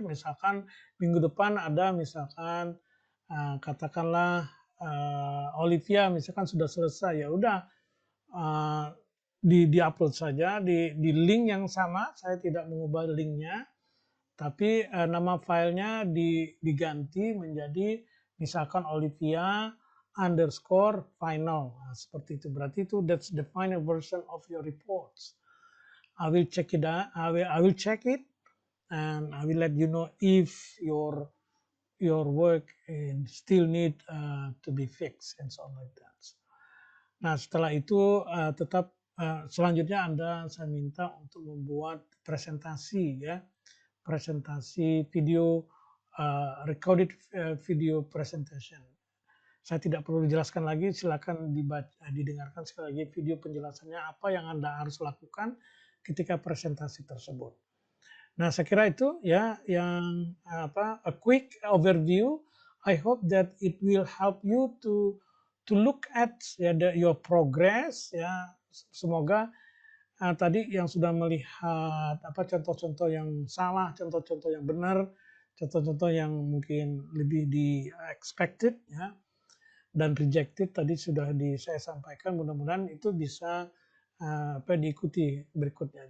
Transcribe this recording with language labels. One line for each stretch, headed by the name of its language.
Indonesian: Misalkan minggu depan ada misalkan katakanlah Olivia misalkan sudah selesai, ya udah di-upload saja di link yang sama. Saya tidak mengubah linknya, tapi nama filenya diganti menjadi misalkan Olivia _final. Nah, seperti itu. Berarti itu
English: that's the final version of your reports. I will check it out. I will check it, and I will let you know if your work still need to be fixed and so on like that.
Indonesian: Nah, setelah itu tetap selanjutnya saya minta untuk membuat presentasi ya, presentasi video, recorded video presentation. Saya tidak perlu dijelaskan lagi, silakan didengarkan sekali lagi video penjelasannya apa yang Anda harus lakukan ketika presentasi tersebut. Nah, saya kira itu ya yang
English: a quick overview. I hope that it will help you to look at your progress ya.
Indonesian: Semoga tadi yang sudah melihat contoh-contoh yang salah, contoh-contoh yang benar, contoh-contoh yang mungkin lebih di expected ya, dan rejected tadi sudah saya sampaikan. Mudah-mudahan itu bisa diikuti berikutnya.